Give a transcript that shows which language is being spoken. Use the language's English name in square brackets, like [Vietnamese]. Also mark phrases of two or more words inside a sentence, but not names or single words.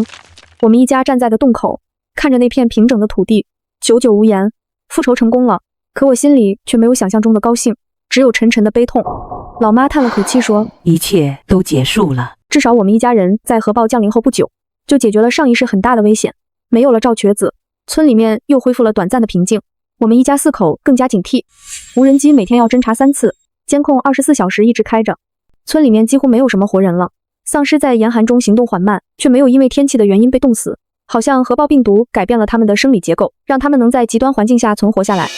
[Chinese] 我們一家站在的洞口，看着那片平整的土地，久久無言。復仇成功了，可我心裡卻沒有想象中的高興，只有沉沉的悲痛。老媽嘆了口氣說：“ 一切都結束了。至少我們一家人在核爆降臨後不久，就解決了上一世很大的危險，沒有了趙瘸子，村裡面又恢復了短暫的平靜。我們一家4口更加警惕，無人機每天要偵查3次，監控24小時一直開着。村裡面幾乎沒有什麼活人了，喪屍在嚴寒中行動緩慢，卻沒有因為天氣的原因被凍死。好像核爆病毒改變了他們的生理結構，讓他們能在極端環境下存活下來。